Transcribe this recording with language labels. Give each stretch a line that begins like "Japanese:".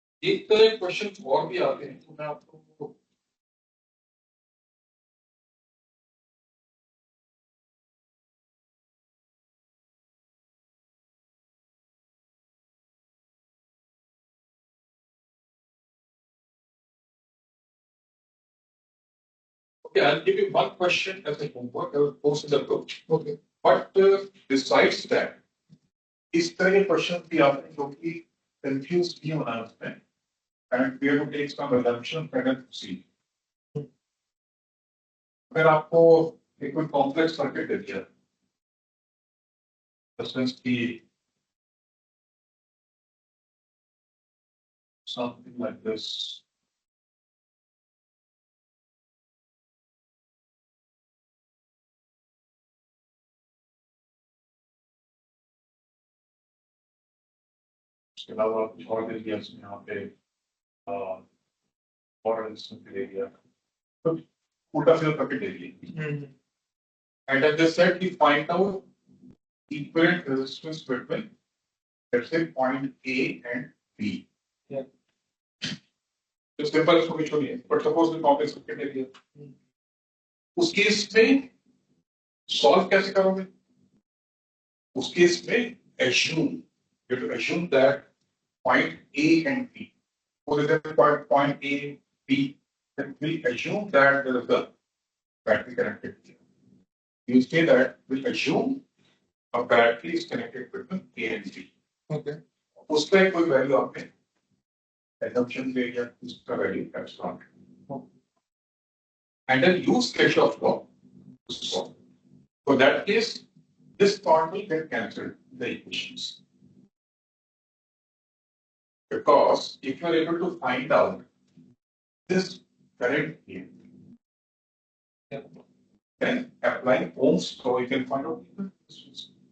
Hindi: एक तरह क्वेश्चन और भी आते हैं तो मैं आपको
English: Okay, I'll give you one question as a homework. I will post in the group. Okay. But besides that,
Hindi: इस तरह के क्वेश्चन भी आते हैं जो कि कंफ्यूज नहीं होना है उसमें.
English: And we have to take some assumption and then proceed.
Hindi: अगर आपको एक कोई कॉम्प्लेक्स सर्किट दे दिया, रेजिस्टेंस की
English: something like this.
Hindi: उसके अलावा कुछ और दे दिया इसमें यहाँ पे और रेजिस्टेंस दे दिया, तो उल्टा सीधा सर्किट दे दिया.
English: And at this set, we find out equivalent resistance between, let's say, point A and B. Yeah.
Hindi: तो सिंपल इसको भी छोड़िए,
English: but suppose we
Hindi: complex circuit ले लिया. उस केस में solve कैसे करोगे? उस केस में
English: assume, you have to assume that point A and B, for example, point A, B, then we assume that there is a battery connected here. You say that we assume a battery is connected between A and B. Okay.
Hindi: उसका कोई value आपने assumption ले लिया, उसका value epsilon.
English: And then use Kirchoff law to solve. For that case, this part will get cancelled in the equations. Because if you are able to find out this current here, then applying Ohm's law, you can find out the distance.